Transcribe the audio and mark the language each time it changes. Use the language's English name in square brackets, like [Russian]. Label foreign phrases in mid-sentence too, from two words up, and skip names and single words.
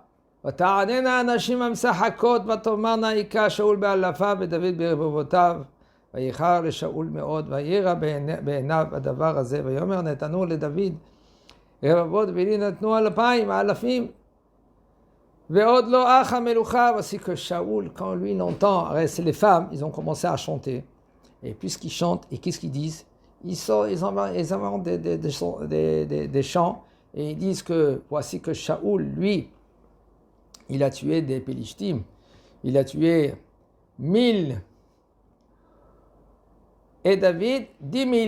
[Hebrew] ותעננה הנשים המשחקות ותאמרנה היכה שאול באלפיו ודוד ברבבותיו וייחר לשאול מאוד וירא בעיניו הדבר הזה ויאמר נתנו לדוד רבבות ולי נתנו אלפים ועוד לא אח המלוכה. [French] Voici que Shaoul, quand lui il entend, c'est les femmes, ils ont commencé à chanter, et puisqu'ils chantent, et qu'est-ce qu'ils disent? Ils inventent des chants, et ils disent que voici que Shaoul, lui, il a tué des Pélishtim, il a tué 1000, et David 10 000.